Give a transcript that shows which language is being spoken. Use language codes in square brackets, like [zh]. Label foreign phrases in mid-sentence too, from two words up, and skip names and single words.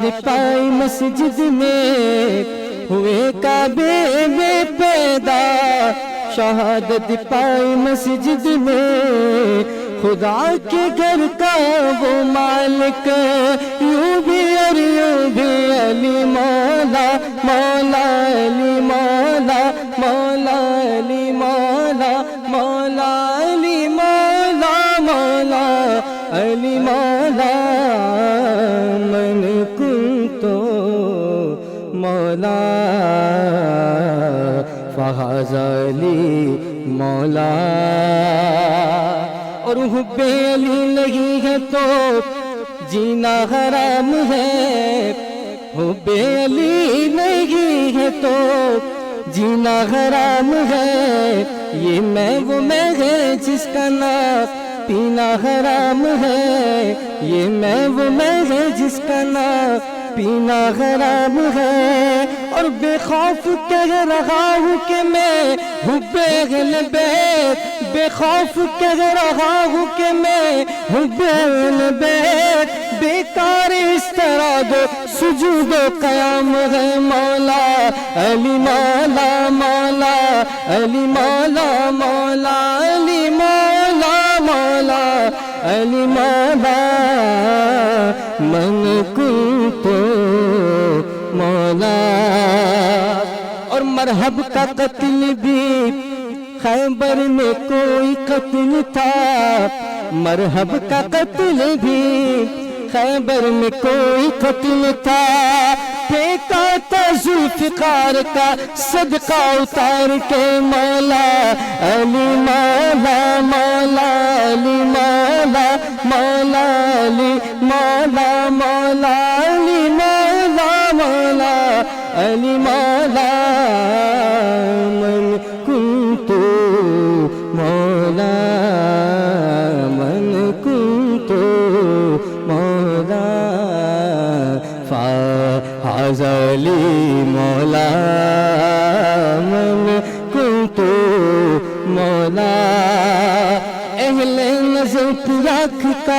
[hi] पाई मस्जिद में हुए काबे में पैदा शहादत पाई मस्जिद में खुदा के घर का वो मालिक यूं भी और यूं भी अली मौला मौला अली मौला मौला अली मौला मौला अली मौला मौला अली मौला [ar] من كنت مولا [hi] फहज़नी मौला और हुब्बे अली नहीं है तो जीना हराम है हुब्बे अली नहीं है तो जीना हराम है ये मैं वो मैं है जिसका नाम पीना हराम है ये मैं वो मैं है जिसका नाम पीना हराम है और बेखौफ कह रहा हूँ कि मैं हुब्बे अहले बैत बेखौफ कह रहा हूँ कि मैं हुब्बे अहले बैत बेकार इस तरह दो सुजूदो क़याम है मौला अली मौला मौला अली मौला मौला अली मौला मौला अली मौला [ar] من كنت مولا [hi] और मरहब का कत्ल भी खैबर में कोई कत्ल था मरहब का कत्ल भी खैबर में कोई कत्ल था फेंका था जुल्फ़िकार का सदका उतार के मौला अली मौला मौला अली मौला मौला अली मौला मौला अली मौला मौला अली मौला [ar] من كنت مولا من كنت مولا [hi] फहज़नी मौला [ar] من كنت مولا [hi] अहले नज़र की आँख का